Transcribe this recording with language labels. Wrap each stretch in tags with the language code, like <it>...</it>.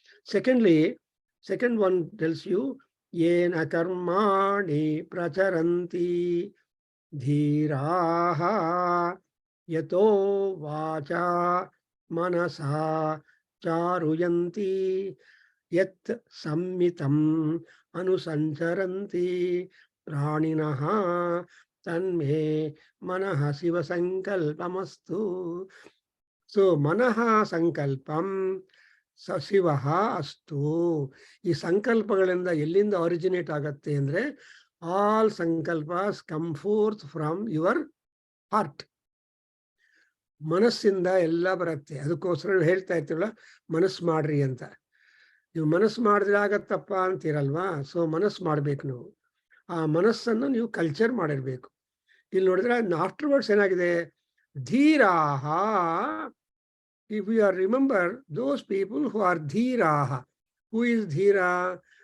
<en>Secondly, second one tells you,</en> <sa>yena karmani pracharanti dhiraha yato vacha manasa charuyanti yat sammitam anusancharanti praninaha tanme manaha shiva sankalpamastu. So manaha sankalpam ಶಿವಃ ಅಸ್ತು.</sa> <kn>ಈ ಸಂಕಲ್ಪಗಳಿಂದ ಎಲ್ಲಿಂದ originate ಆಗತ್ತೆ ಅಂದ್ರೆ</kn> <en>All sankalpas come forth from your heart.</en> <kn>ಮನಸ್ಸಿಂದ ಎಲ್ಲ ಬರುತ್ತೆ. ಅದಕ್ಕೋಸ್ಕರ ಹೇಳ್ತಾ ಇರ್ತೀವಲ್ಲ, ಮನಸ್ಸು ಮಾಡ್ರಿ ಅಂತ. ನೀವು ಮನಸ್ಸು ಮಾಡಿದ್ರೆ ಆಗತ್ತಪ್ಪ ಅಂತೀರಲ್ವಾ. ಸೊ ಮನಸ್ಸು ಮಾಡ್ಬೇಕು ನೀವು. ಆ ಮನಸ್ಸನ್ನು ನೀವು ಕಲ್ಚರ್ ಮಾಡಿರ್ಬೇಕು. ಇಲ್ಲಿ ನೋಡಿದ್ರೆ ಆಫ್ಟರ್ವರ್ಡ್ಸ್ ಏನಾಗಿದೆ, ಧೀರಾಹ.</kn> <en>If we are remember those people who are dhiraha, who is dhira?</en>